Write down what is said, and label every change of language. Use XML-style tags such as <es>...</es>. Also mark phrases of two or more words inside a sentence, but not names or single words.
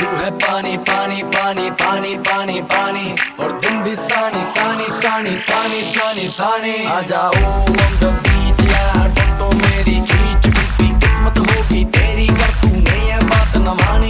<hi>पानी पानी पानी पानी पानी पानी और दिन भी सानी सानी सानी सानी सानी सानी आ जाओ</hi> <en>on the beach</en> <hi>यार फोटो मेरी खींच टूटी किस्मत होगी तेरी कर तूने ये बात न मानी</hi>